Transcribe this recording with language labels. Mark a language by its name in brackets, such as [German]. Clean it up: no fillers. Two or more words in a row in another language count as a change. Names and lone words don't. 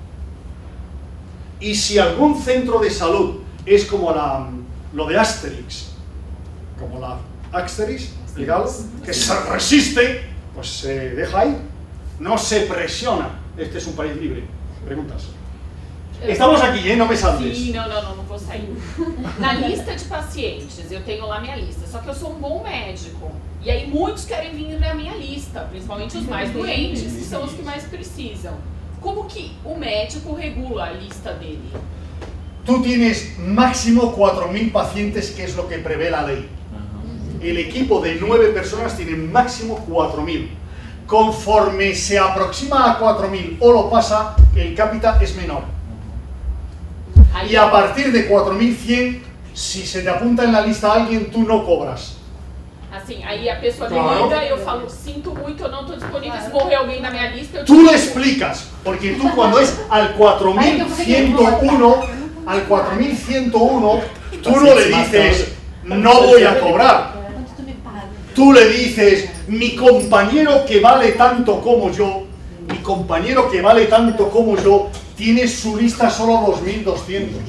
[Spanish] Y si algún centro de salud es como lo de Asterix, como la Asterix, legal, que se resiste, pues se deja ahí, no se presiona. Este es un país libre. Preguntas. [Portuguese] Estamos aqui, não me salves. Sim, não vou sair. Na lista de pacientes, eu tenho lá minha lista, só que eu sou um bom médico. E aí muitos querem vir na minha lista, principalmente os mais doentes, que são os que mais precisam. Como que o médico regula a lista dele? [Spanish] Tú tienes máximo 4.000 pacientes, que es lo que prevé la ley. El equipo de 9 personas tiene máximo 4.000. Conforme se aproxima a 4.000 o lo pasa, el cápita es menor. Y a partir de 4.100, si se te apunta en la lista alguien, tú no cobras. [Portuguese] Assim, aí a pessoa me liga e eu falo, sinto muito, eu não estou disponível, se morrer alguém na minha lista, eu te [Spanish] Tú le explicas, porque tú cuando es al 4.101, tú no le dices, no voy a cobrar. Tú le dices, mi compañero que vale tanto como yo, mi compañero que vale tanto como yo, tiene su lista solo 2.200.